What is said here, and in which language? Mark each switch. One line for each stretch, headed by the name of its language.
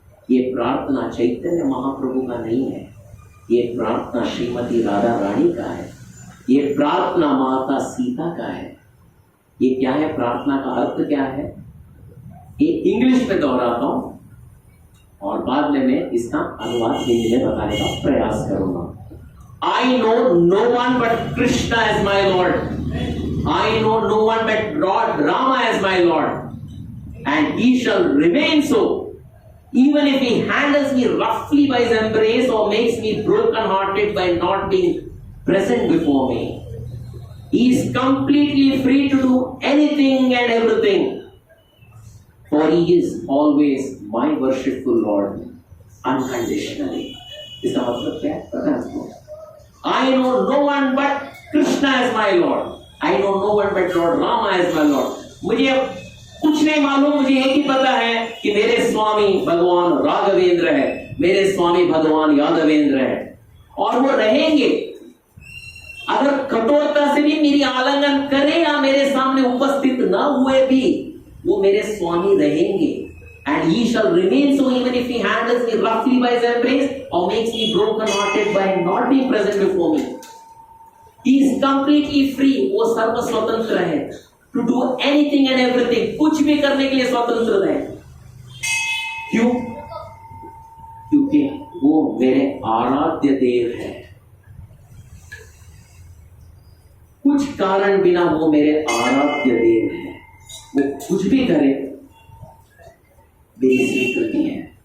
Hindi: ये प्रार्थना चैतन्य महाप्रभु का नहीं है, ये प्रार्थना श्रीमती राधा रानी का है, ये प्रार्थना माता सीता का है। ये क्या है? प्रार्थना का अर्थ क्या है? ये इंग्लिश में दोहराता हूं और बाद में मैं इसका अनुवाद हिंदी में बताने का प्रयास करूंगा।
English: I know no one but Krishna as my Lord. I know no one but Lord Rama as my Lord, and he shall remain so. Even if he handles me roughly by his embrace or makes me broken-hearted by not being present before me, he is completely free to do anything and everything, for he is always my worshipful Lord, unconditionally.
Hindi: इसका मतलब क्या है? पता है आपको?
English: I know no one but Krishna as my Lord. I know no one but Lord Rama as my Lord.
Hindi: मुझे कुछ नहीं मालूम, मुझे एक ही पता है कि मेरे स्वामी भगवान राघवेंद्र है, मेरे स्वामी भगवान यादवेंद्र है, और वो रहेंगे। अगर कठोरता से भी मेरी आलिंगन करे या मेरे सामने उपस्थित न हुए भी, वो मेरे स्वामी रहेंगे।
English: And he shall remain so even if he handles me roughly by his embrace or makes me broken-hearted by not being present before me. He is completely free.
Hindi: वो सर्व स्वतंत्र है
English: to do anything and everything.
Hindi: कुछ भी करने के लिए स्वतंत्र है। क्यों? क्योंकि वो मेरे आराध्य देव है। कुछ कारण बिना वो मेरे आराध्य देव है। वो कुछ भी करे मेरी स्वीकृति है।